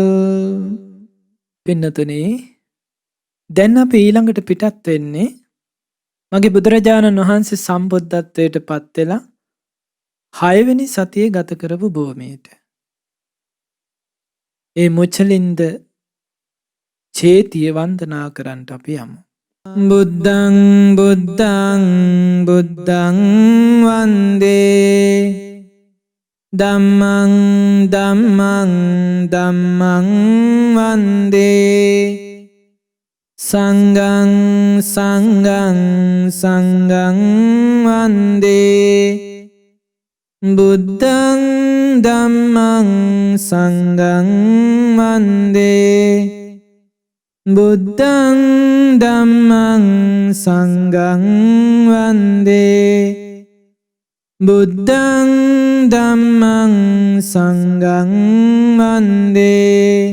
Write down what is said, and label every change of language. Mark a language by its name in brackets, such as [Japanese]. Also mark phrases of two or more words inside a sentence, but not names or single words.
[Sinhala] පින්නතුනි, දැන් අපි ඊළඟට පිටත් වෙන්නේ මගේ බුදුරජාණන් වහන්සේ සම්බුද්ධත්වයට පත් වෙලා 6 වෙනි සතිය ගත කරපු භූමියට. ඒ මුචලින්ද චේතිය වන්දනා කරන්නට අපි යමු. [Pali] බුද්ධං බුද්ධං බුද්ධං වන්දේ ධම්මං ධම්මං ධම්මං වන්දේ සංඝං සංඝං සංඝං වන්දේ බුද්ධං ධම්මං සංඝං වන්දේ බුද්ධං ධම්මං සංඝං වන්දේ බුද්ධං ධම්මං සංඝං වන්දේ.